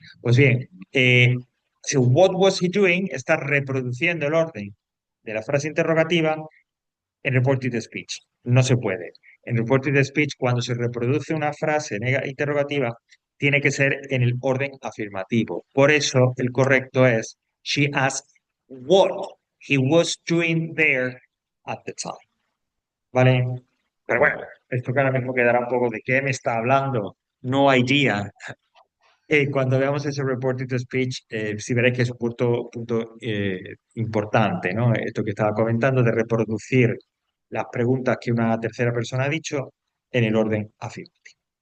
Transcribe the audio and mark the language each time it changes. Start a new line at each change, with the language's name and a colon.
Spanish: Pues bien, si
English: what was he doing
Spanish: está reproduciendo el orden de la frase interrogativa en reported speech. No se puede. En reported speech, cuando se reproduce una frase interrogativa, tiene que ser en el orden afirmativo. Por eso el correcto es
English: she asked what he was doing there at the time.
Spanish: ¿Vale? Pero bueno, Vale. esto que ahora mismo quedará un poco de qué me está hablando.
English: No idea.
Spanish: Cuando veamos ese reported speech, sí veréis que es un punto importante, ¿no? Esto que estaba comentando de reproducir las preguntas que una tercera persona ha dicho en el orden afirmativo.